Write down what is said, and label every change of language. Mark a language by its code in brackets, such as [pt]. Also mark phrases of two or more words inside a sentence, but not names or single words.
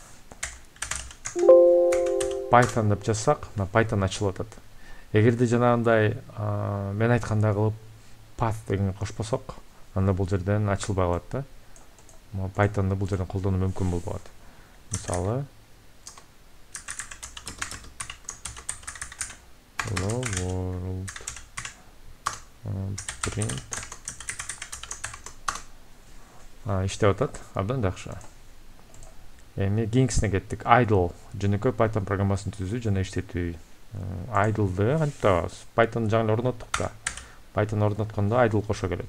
[ky] Python деп жазсак, Python ачылып атат. Эгерде жанагындай мен айткандай кылып path дегенге кошпосок, анда бул жерден ачылбай калат да. Python'ды бул жерден колдонуу мүмкүн болбойт. Мисалы, [en] hello world print [ky] иштеп атат, абдан жакшы. Эми кийинкисине кеттик. Idle жөнөкөй Python программасын түзүү жана иштетүү. Idle'ды кантип табабыз? Python жаңы орноттук да. Python орноткондо idle кошо келет.